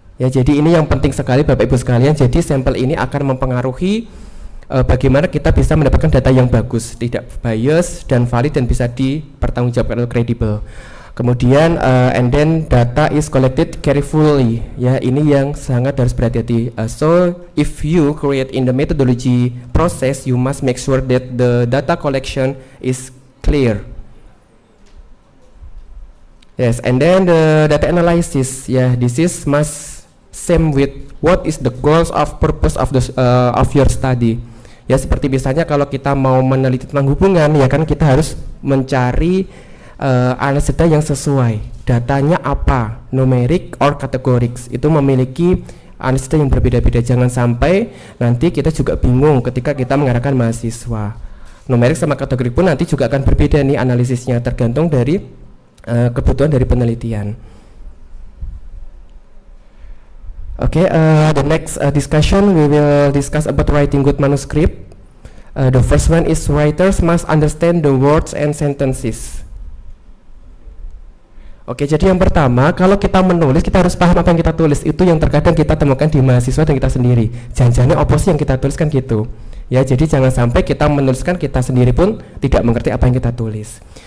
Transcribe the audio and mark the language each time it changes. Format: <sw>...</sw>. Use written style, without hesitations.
<id>Ya, jadi ini yang penting sekali Bapak Ibu sekalian. Jadi sampel ini akan mempengaruhi bagaimana kita bisa mendapatkan data yang bagus, tidak bias dan valid dan bisa dipertanggungjawabkan atau kredibel. Kemudian</id> <en>and then data is collected carefully.</en> <id>Ya, ini yang sangat harus berhati-hati.</id> <en>So if you create in the methodology process, you must make sure that the data collection is clear. Yes, and then the data analysis. Yeah, this is must same with what is the goals of purpose of the of your study.</en> <id>Ya, seperti misalnya kalau kita mau meneliti tentang hubungan, ya kan, kita harus mencari analisis data yang sesuai. Datanya apa, numerik or kategorik, itu memiliki analisis data yang berbeda-beda. Jangan sampai nanti kita juga bingung ketika kita mengarahkan mahasiswa. Numerik sama kategorik pun nanti juga akan berbeda nih analisisnya, tergantung dari kebutuhan dari penelitian.</id> <en>Okay, the next discussion we will discuss about writing good manuscript. The first one is writers must understand the words and sentences.</en> <id>Oke, jadi yang pertama, kalau kita menulis, kita harus paham apa yang kita tulis. Itu yang terkadang kita temukan di mahasiswa dan kita sendiri. Jangan-jangan oposisi yang kita tuliskan gitu. Ya, jadi jangan sampai kita menuliskan, kita sendiri pun tidak mengerti apa yang kita tulis.</id>